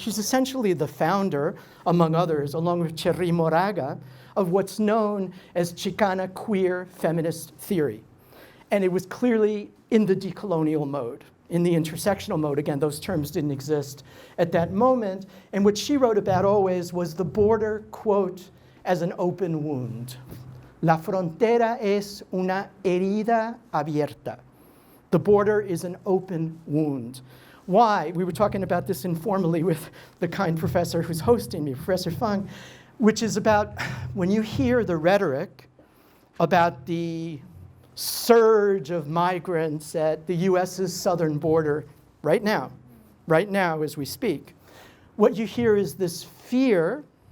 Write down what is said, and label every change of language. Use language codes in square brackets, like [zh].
[en] She's essentially the founder, among others, along with Cherry Moraga, of what's known as Chicana queer feminist theory. And it was clearly in the decolonial mode, in the intersectional mode. Again, those terms didn't exist at that moment. And what she wrote about always was the border, quote, as an open wound. [es] La frontera es una herida abierta. [en] The border is an open wound. Why? We were talking about this informally with the kind professor who's hosting me, Professor Fung, which is about when you hear the rhetoric about the surge of migrants at the US's southern border right now as we speak. What you hear is this fear